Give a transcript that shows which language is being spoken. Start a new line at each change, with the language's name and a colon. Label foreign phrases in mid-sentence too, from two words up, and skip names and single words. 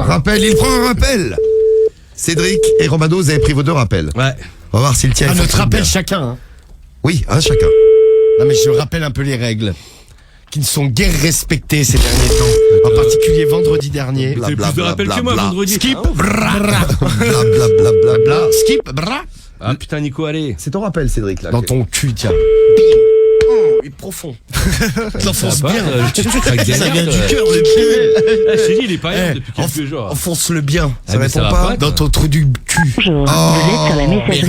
French: Rappel, il prend un rappel. Cédric et Romano, vous avez pris vos 2 rappels. Ouais. On va voir s'il tient. Ah, il notre fonctionne rappel bien. chacun. Hein. Oui, un chacun. Non mais je rappelle un peu les règles qui ne sont guère respectées ces derniers temps. En particulier vendredi dernier. Vous avez plus de rappels que moi vendredi. Skip, Ah, bra, bra, Bla bla bla bla bla. skip, bra. Ah putain Nico, allez. C'est ton rappel, Cédric, là. Dans ton cul, tiens. Bim. Oh, il est profond. Je l'enfonce Ça va, bien. tu craques des Ça vient nerfs, du toi. cœur, le pied. Ah, je t'ai dit, il est pas rien Eh, depuis quelques jours. Enfonce-le bien. Ah, mais répond va pas. Dans ton trou du cul. Bonjour, Oh, vous êtes sur la messagerie